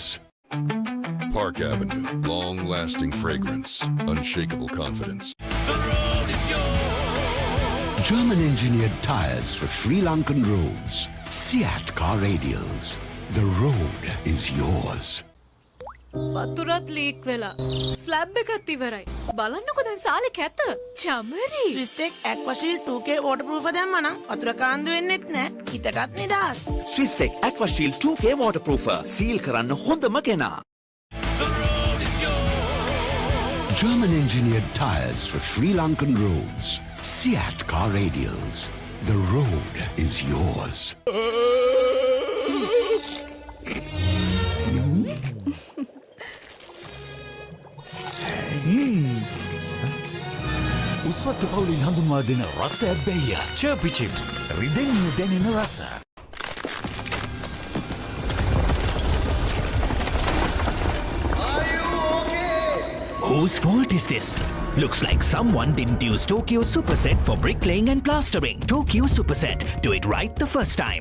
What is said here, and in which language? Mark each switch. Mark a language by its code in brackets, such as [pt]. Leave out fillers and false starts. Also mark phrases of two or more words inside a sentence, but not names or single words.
[en] Park Avenue, long-lasting fragrance, unshakable confidence. The road is yours. German-engineered tyres for Sri Lankan roads. Seat car radials. The road is yours. [si] වතුරත් ලීක් වෙලා ස්ලැබ් එකත් ඉවරයි. බලන්නකො දැන් සාලේ කැත. චමරි. ස්විස්ටෙක් ඇක්වාෂීල්ඩ් 2K waterproof දැම්මනම් වතුර කාන්දු වෙන්නෙත් නෑ. හිතටත් නිදහස්. ස්විස්ටෙක් ඇක්වාෂීල්ඩ් 2K waterproofer. සීල් කරන්න හොඳම කෙනා. [en] German-engineered tyres for Sri Lankan roads. Seat car radials. The road is yours. [si] උස්වත්ත පවුලින් හඳුන්වා දෙන රසයක් බැයිය. චර්පි චිප්ස්. රිදෙන්නේ දැනෙන රස. [en] Whose fault is this? Looks like someone didn't use Tokyo Superset for bricklaying and plastering. Tokyo Superset. Do it right the first time.